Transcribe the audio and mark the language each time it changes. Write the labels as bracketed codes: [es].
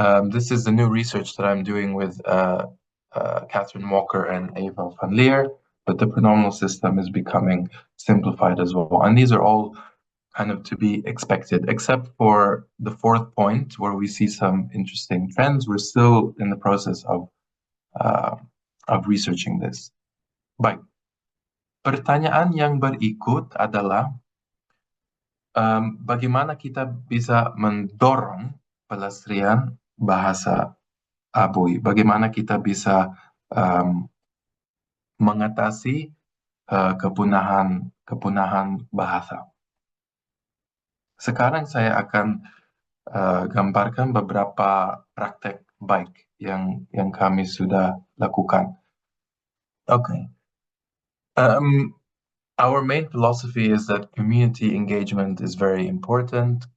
[en] This is the new research that I'm doing with Catherine Walker and Eva van Leer, but the pronominal system is becoming simplified as well. And these are all kind of to be expected, except for the fourth point where we see some interesting trends. We're still in the process of researching this. [id] Baik. Pertanyaan yang berikut adalah bagaimana kita bisa mendorong pelestarian bahasa Abui? Bagaimana kita bisa mengatasi kepunahan bahasa? Sekarang saya akan gambarkan beberapa praktek baik yang kami sudah lakukan. [en] Okay. Our main philosophy is that community engagement is very important.